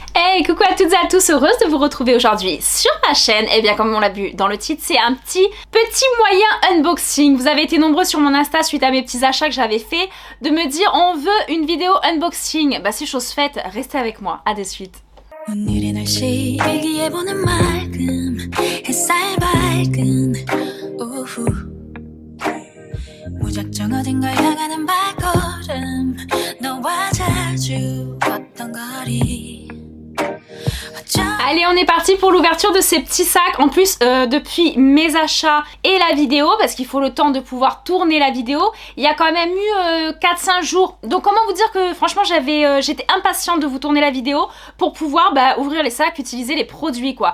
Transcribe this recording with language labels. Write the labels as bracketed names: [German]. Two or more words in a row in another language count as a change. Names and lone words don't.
[French] Hey, coucou à toutes et à tous, heureuse de vous retrouver aujourd'hui sur ma chaîne. Et bien comme on l'a vu dans le titre, c'est un petit moyen unboxing. Vous avez été nombreux sur mon Insta suite à mes petits achats que j'avais fait de me dire on veut une vidéo unboxing. Bah c'est chose faite, restez avec moi, à de suite. [Korean] 무작정 어딘가 향하는 발걸음 너와 자주 걷던 거리. [French] Allez, on est parti pour l'ouverture de ces petits sacs. En plus, depuis mes achats et la vidéo, parce qu'il faut le temps de pouvoir tourner la vidéo, il y a quand même eu 4-5 jours. Donc comment vous dire que franchement j'étais impatiente de vous tourner la vidéo pour pouvoir ouvrir les sacs, utiliser les produits quoi.